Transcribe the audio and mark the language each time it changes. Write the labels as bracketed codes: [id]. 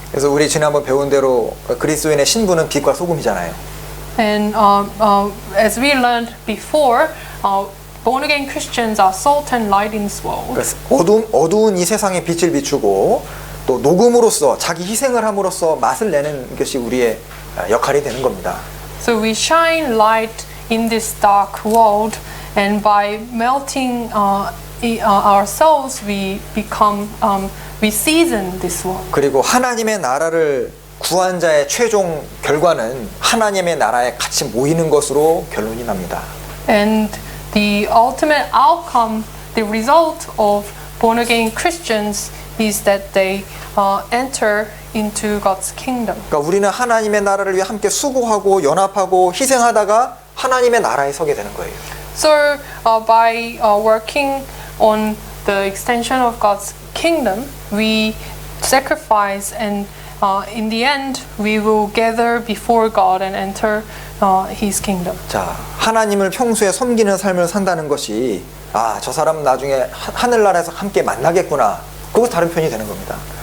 [ko] 그래서 우리 지난번 배운 대로 그리스도인의 신분은 빛과 소금이잖아요. [en] And as we learned before, born again Christians are salt and light in this world. [ko] 그래서 어두운 이 세상에 빛을 비추고 또 녹음으로써 자기 희생을 함으로써 맛을 내는 것이 우리의 역할이 되는 겁니다. [en] So we shine light in this dark world, and by melting ourselves, we become we season this world. [ko] 그리고 하나님의 나라를 구한 자의 최종 결과는 하나님의 나라에 같이 모이는 것으로 결론이 납니다. [en] And the ultimate outcome, the result of born again Christians is that they enter into God's kingdom. [ko] 그러니까 우리는 하나님의 나라를 위해 함께 수고하고 연합하고 희생하다가 하나님의 나라에 서게 되는 거예요. [en] So by working on the extension of God's kingdom, we sacrifice, and in the end, we will gather before God and enter His kingdom. [ko] 자, 하나님을 평소에 섬기는 삶을 산다는 것이 저 사람 나중에 하늘나라에서 함께 만나겠구나. 그거 다른 편이 되는 겁니다.